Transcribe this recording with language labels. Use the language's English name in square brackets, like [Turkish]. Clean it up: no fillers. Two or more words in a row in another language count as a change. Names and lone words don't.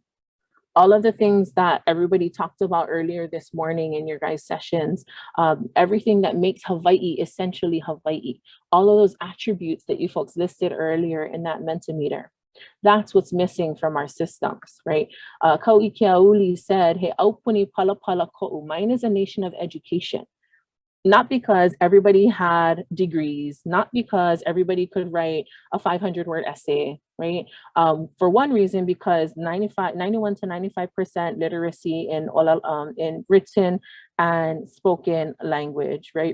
[English] All of the things that everybody talked about earlier this morning in your guys' sessions, everything that makes Hawaii essentially Hawaii, all of those attributes that you folks listed earlier in that Mentimeter. That's what's missing from our systems, right? Kau'i Keauli said, [Hawaiian] "He aupuni pala pala ko'u." [English] Mine is a nation of education. Not because everybody had degrees, not because everybody could write a 500-word essay, right? For one reason, because 91 to 95% literacy in written and spoken language, right?